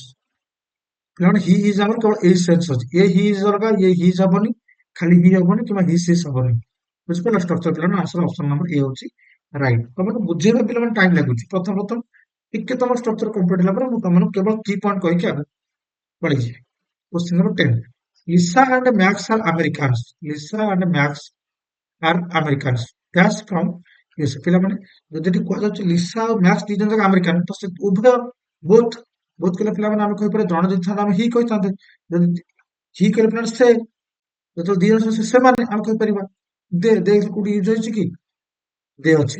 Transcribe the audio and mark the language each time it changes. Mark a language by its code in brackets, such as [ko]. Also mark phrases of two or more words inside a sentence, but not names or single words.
[or] ପିଲାମାନେ [en] he is [or] ଆମର କେବଳ ଏଇ ସେନ୍ସ ଅଛି, ଏ [en] he is [or] ଅଲଗା, ଏ ହିଜ ହବନି, ଖାଲି ହି ହବନି କିମ୍ବା ହି ସିସ୍ ହବନି। ବୁଝିପାରିଲ ଷ୍ଟ୍ରକ୍ଚର? ପିଲାମାନେ [en] answer option number A [or] ହଉଛି ରାଇଟ୍। ତମକୁ ବୁଝେଇବା ପିଲାମାନେ ଟାଇମ ଲାଗୁଛି, ପ୍ରଥମ ପ୍ରଥମ ଟିକେ ତମ [en] structure complete [or] ହେଲା ପରେ ମୁଁ ତମକୁ କେବଳ [en] key point [or] କହିକି ଆଗକୁ ବଢିଯିବି। [en] Question number 10. Lisa and Max are Americans. Lisa and Max are Americans. That's from USA. [or] ପିଲାମାନେ ଯଦି ଏଠି କୁହାଯାଉଛି ଲିସା ଆଉ ମ୍ୟାକ୍ସ ଦି ଜଣ ଯାକ ଆମେରିକାନ, ତ ସେ ଉଭୟ [en] both both [or] କହିଲେ ପିଲାମାନେ ଆମେ କହିପାରିବା, ଜଣେ ଯଦି ଥାନ୍ତା ଆମେ ହି କହିଥାନ୍ତେ, ଯଦି ହି କହିଲେ ପିଲାମାନେ ସେ, ଯେତେବେଳେ ଦି ଜଣ ସେମାନେ ଆମେ କହିପାରିବା ଦେ କୋଉଠି ୟୁଜ ହେଇଛି କି, ଦେ ଅଛି।